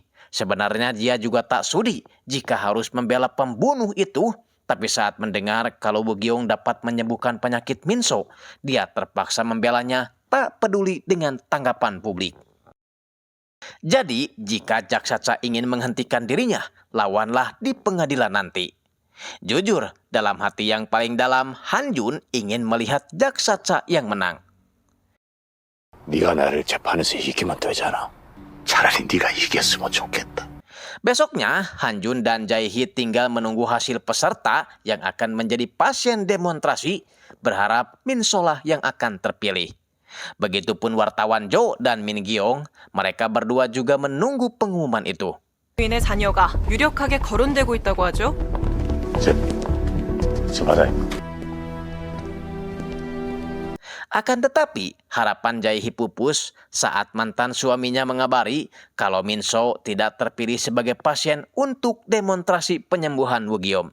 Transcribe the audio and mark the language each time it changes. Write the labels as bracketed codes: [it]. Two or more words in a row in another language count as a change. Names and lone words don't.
[id] Sebenarnya dia juga tak sudi jika harus membela pembunuh itu, tapi saat mendengar kalau Wogiom dapat menyembuhkan penyakit Minso, dia terpaksa membelanya tak peduli dengan tanggapan publik. Jadi, jika Jaksa Cha ingin menghentikan dirinya, lawanlah di pengadilan nanti. Jujur, dalam hati yang paling dalam, Hanjun ingin melihat Jaksa Cha yang menang. [ko] 네가 나를 재판에서 이기면 되잖아. 차라리 네가 이겼으면 좋겠다. [id] Besoknya, Hanjun dan Jae-hee tinggal menunggu hasil peserta yang akan menjadi pasien demonstrasi, berharap Minso-lah yang akan terpilih. Begitupun wartawan Jo dan Min Gyeong, mereka berdua juga menunggu pengumuman itu. [ko] 인의 자녀가 유력하게 거론되고 있다고 하죠. [id] Akan tetapi, harapan Jae-hee pupus saat mantan suaminya mengabari kalau Minso tidak terpilih sebagai pasien untuk demonstrasi penyembuhan Wogiom.